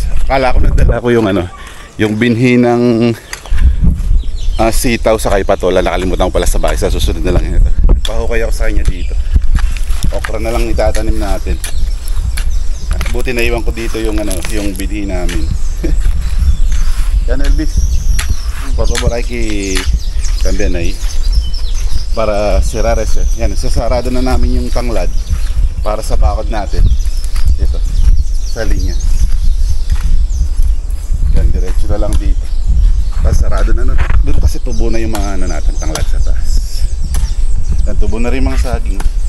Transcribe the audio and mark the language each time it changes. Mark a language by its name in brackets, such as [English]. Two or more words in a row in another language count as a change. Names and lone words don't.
[Filipino] Akala ko nagdala ko yung ano, yung binhi ng sitaw sa kay patola. Nakalimutan ko pala sa bahay. Sa susunod na lang yun ito. Nagpahukay ako sa kanya dito. Okra na lang itatanim natin. Buti na iwan ko dito yung ano, yung binhi namin. Yan Elvis. Pagkabaray ki también ahí. [Spanish] Para cerrar ese. [Filipino] Yan, sasarado na namin yung tanglad para sa bakod natin. Ito, sa linya. Yan, diretso na lang dito. Tapos sarado na nun. Doon kasi tubo na yung mga ano natin, tanglad sa taas. Yan, tubo na rin mga saging.